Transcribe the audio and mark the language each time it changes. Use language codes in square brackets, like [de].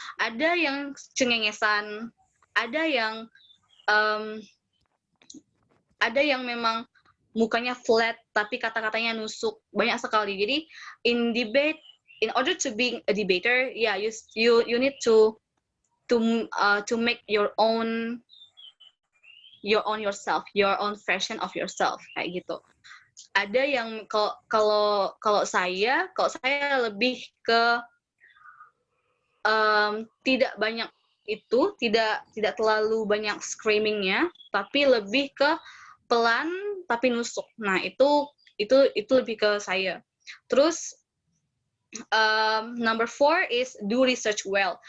[id] Ada yang cengengesan, ada yang memang mukanya flat tapi kata-katanya nusuk, banyak sekali. Jadi [en] in debate, in order to be a debater, you need to make your own yourself, your own version of yourself, [id] kayak gitu. Ada yang kalau saya lebih ke tidak banyak itu, tidak terlalu banyak screamingnya, tapi lebih ke pelan tapi nusuk. Nah itu lebih ke saya. Terus [en] number 4 is do research well.